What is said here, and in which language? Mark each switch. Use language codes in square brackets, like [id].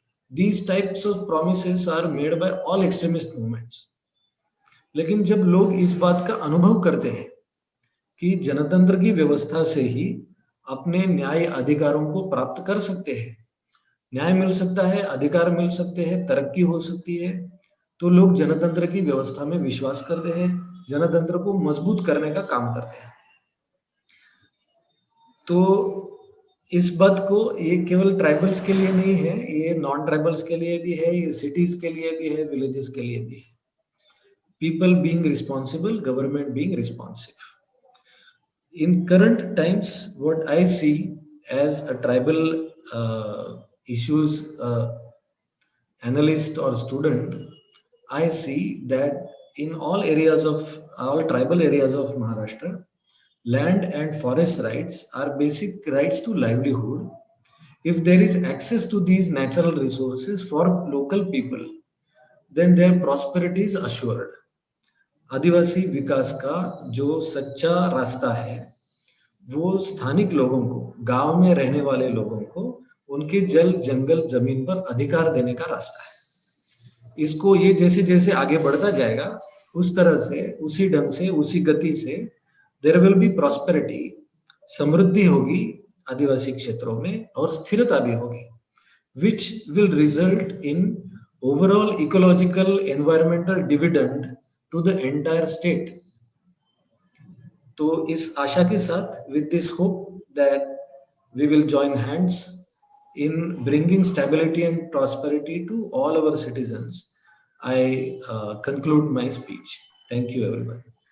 [en] These types of promises are made by all extremist movements. [hi] लेकिन जब लोग इस बात का अनुभव करते हैं कि जनतंत्र की व्यवस्था से ही अपने न्याय अधिकारों को प्राप्त कर सकते हैं, न्याय मिल सकता है, अधिकार मिल सकते हैं, तरक्की हो सकती है, तो लोग जनतंत्र की व्यवस्था में विश्वास करते हैं, जनतंत्र को मजबूत करने का काम करते हैं। तो इस बात को ये केवल ट्राइबल्स के लिए नहीं है, ये नॉन ट्राइबल्स के लिए भी है, ये सिटीज के लिए भी है, विलेजेस के लिए भी है। [en] People being responsible, government being responsive. In current times, what I see as a tribal issues analyst or student, I see that in all tribal areas of Maharashtra, land and forest rights are basic rights to livelihood. If there is access to these natural resources for local people, then their prosperity is assured. [hi] आदिवासी विकास का जो सच्चा रास्ता है वो स्थानिक लोगों को, गांव में रहने वाले लोगों को उनके जल जंगल जमीन पर अधिकार देने का रास्ता है। इसको ये जैसे जैसे आगे बढ़ता जाएगा उस तरह से, उसी ढंग से, उसी गति से [en] there will be prosperity, [hi] समृद्धि होगी आदिवासी क्षेत्रों में और स्थिरता भी होगी, [en] which will result in overall ecological environmental dividend to the entire state. [hi] तो इस आशा के साथ, [en] with this hope that we will join hands in bringing stability and prosperity to all our citizens, I conclude my speech. Thank you, everyone.